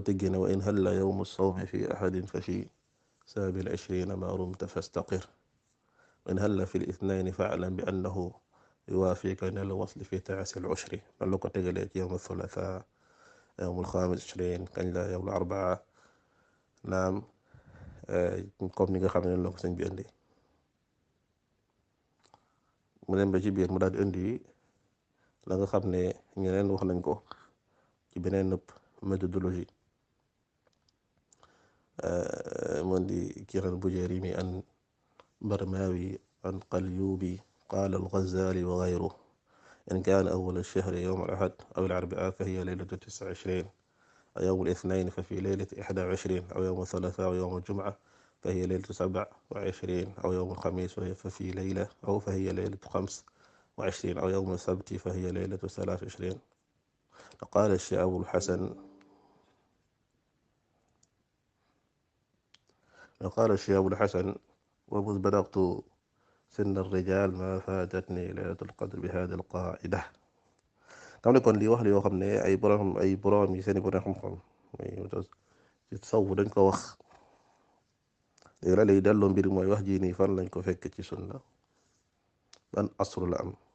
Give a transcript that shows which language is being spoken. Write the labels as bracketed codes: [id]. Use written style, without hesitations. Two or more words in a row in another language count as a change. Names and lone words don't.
[wo] tëggee ne [ar] وإن حل يوم صومي في أحد ففي سابع 20 ما رمت فاستقر وإن حل في الاثنين فاعلم بأنه يوافيك نيل الوصل في تاسع العشر [wo] man la ko tegalee ci [ar] يوم الثلاثاء يوم الخميس 20 [wo] kañ la [ar] يوم الأربعاء [wo] naam comme ni nga xam ne la ko sëñ bi indi mu dem ba ci biir mu daal di indi la nga xam ne ñeneen wax nañ ko ci beneen nëpp méthodologie mu indi kiran [ar] البجيرمي عن البرماوي عن القليوبي قال الغزالي وغيره إن كان أول الشهر يوم الأحد أو الأربعاء فهي ليلة 29 أو يوم الاثنين ففي ليلة 21 أو يوم الثلاثاء أو يوم الجمعة فهي ليلة 27 أو يوم الخميس ففي ليلة أو فهي ليلة 25 أو يوم السبت فهي ليلة 23 قال الشيخ أبو الحسن ومذ بلغت سن الرجال ما فاتتني ليلة القدر بهذه القاعدة [wo] xam ne kon lii wax la yoo xam ne ay borom yi seeni borom xam-xam ci tasawuf dañ ko wax léegi la lay delloo mbir mooy wax ji nii fan lañ ko fekk ci sunna ban asl la am